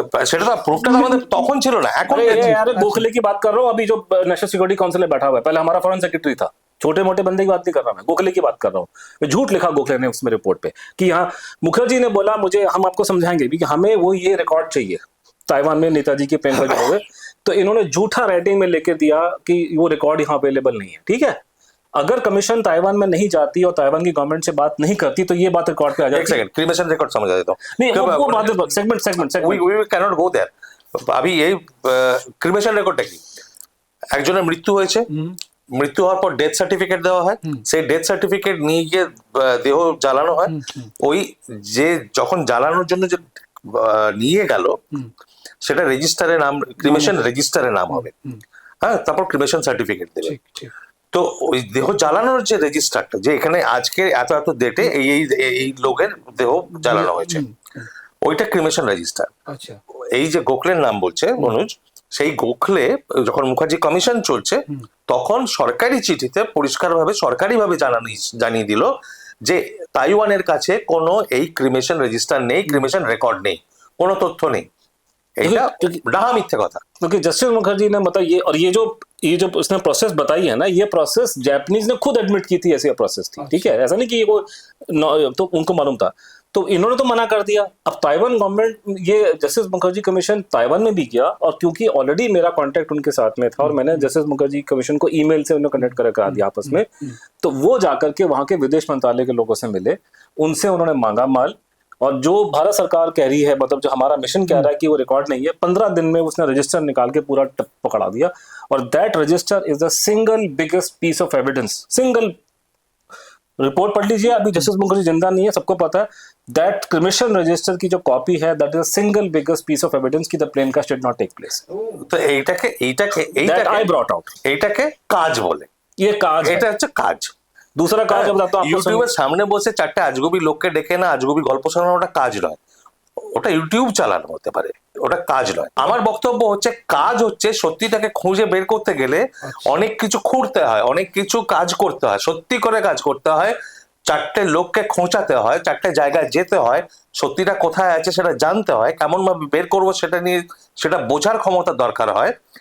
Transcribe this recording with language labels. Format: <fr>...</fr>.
<bn>সেটা তো প্রুফটা তো আমাদের তখন ছিল না, এখন</bn> <hi>अरे यार गोखले की बात कर रहा हूँ, अभी जो नेशनल सिक्योरिटी काउंसिल में बैठा हुआ है, पहले हमारा फॉरेन सेक्रेटरी था, छोटे मोटे बंदे की बात नहीं कर रहा मैं, गोखले की बात कर रहा हूँ। झूठ लिखा गोखले ने उसमें रिपोर्ट पे कि यहाँ मुखर्जी ने बोला मुझे, हम आपको समझाएंगे भी कि हमें वो ये रिकॉर्ड चाहिए ताइवान में नेताजी के प्रेम का हुए। तो इन्होंने झूठा राइटिंग में लेके दिया कि वो रिकॉर्ड यहाँ अवेलेबल नहीं है, ठीक है। अगर कमीशन ताइवान में नहीं जाती और ताइवान की गवर्नमेंट से बात नहीं करती तो ये बात रिकॉर्ड पे आ जाती। एक सेकंड, क्रिमेशन रिकॉर्ड समझा देता हूँ। नहीं वो बात segment</hi> <en>we cannot go there।</en> <bn>अभी এই ক্রিমেশন রেকর্ডটা কি, একজনের মৃত্যু হয়েছে, মৃত্যু হওয়ার পর ডেথ সার্টিফিকেট দেওয়া হয়, সেই ডেথ সার্টিফিকেট নিয়ে গিয়ে দেহ জ্বালানো হয়। ওই যে যখন জ্বালানোর জন্য যে নিয়ে গেল সেটা রেজিস্টারে নাম, ক্রিমেশন রেজিস্টারে নাম হবে, হ্যাঁ, তারপর ক্রিমেশন সার্টিফিকেট দেবে। তো ওই দেহ জ্বালানোর যে রেজিস্টারটা, যে এখানে আজকে এত এত ডেটে এই এই লোকের দেহ জ্বালানো হয়েছে, ওইটা ক্রিমেশন রেজিস্টার। আচ্ছা, এই যে গোখলের নাম বলছে মনোজ, সেই গোখলে যখন মুখার্জি কমিশন চলছে তখন সরকারি চিঠিতে পরিষ্কারভাবে সরকারিভাবে জানিয়ে দিল যে তাইওয়ানের কাছে কোনো এই ক্রিমেশন রেজিস্টার নেই, ক্রিমেশন রেকর্ড নেই, কোনো তথ্য নেই। এটা ডাহা মিথ্যে কথা।</bn> <hi>क्योंकि जस्टिस मुखर्जी ने मतलब ये, और ये जो उसने प्रोसेस बताई है ना, ये प्रोसेस जापानीज ने खुद एडमिट की थी, ऐसी प्रोसेस थी, ठीक है। ऐसा नहीं कि ये तो उनको मालूम था, तो इन्होंने तो मना कर दिया। अब ताइवान गवर्नमेंट, ये जस्टिस मुखर्जी कमीशन ताइवान में भी गया, और क्योंकि ऑलरेडी मेरा कांटेक्ट उनके साथ में था और मैंने जस्टिस मुखर्जी कमीशन को ईमेल से उन्हें कनेक्ट करा दिया आपस में, तो वो जाकर के वहां के विदेश मंत्रालय के लोगों से मिले, उनसे उन्होंने मांगा माल। और जो भारत सरकार कह रही है, मतलब जो हमारा मिशन कह रहा है कि वो रिकॉर्ड नहीं है, 15 दिन में उसने रजिस्टर निकाल के पूरा पकड़ा दिया।</hi> <en>और that register is the single biggest piece of evidence.</en> <hi>Single report पढ़ लीजिए, अभी जस्टिस मुखर्जी जिंदा नहीं है, सबको पता है।</hi> <en>that cremation register</en> <hi>की जो कॉपी है,</hi> <en>That is the single biggest piece of evidence कि the plane crash did not take place.</en> <bn>তো এইটাকে</bn> <en>I brought out,</en> <bn>এইটাকে কাজ বলে।</bn> <hi>ये काज है।</hi> <bn>এটা হচ্ছে কাজ।</bn> <hi>दूसरा काज अब बताता हूँ आपको।</hi> <bn>ইউটিউবের সামনে বসে চারটে আজগুবি লোককে ডেকে না আজগুবি গল্প শোনানো ওটা কাজ নয়, ওটা ইউটিউব চালানো হতে পারে, ওটা কাজ নয়। আমার বক্তব্য হচ্ছে কাজ হচ্ছে সত্যিটাকে খুঁজে বের করতে গেলে অনেক কিছু খুঁড়তে হয়, অনেক কিছু কাজ করতে হয়, সত্যি করে কাজ করতে হয়, চারটে লোককে খোঁচাতে হয়, চারটে জায়গায় যেতে হয়, সত্যিটা কোথায় আছে সেটা জানতে হয়, কেমন ভাবে বের করবো সেটা নিয়ে সেটা বোঝার ক্ষমতা দরকার হয়।</bn>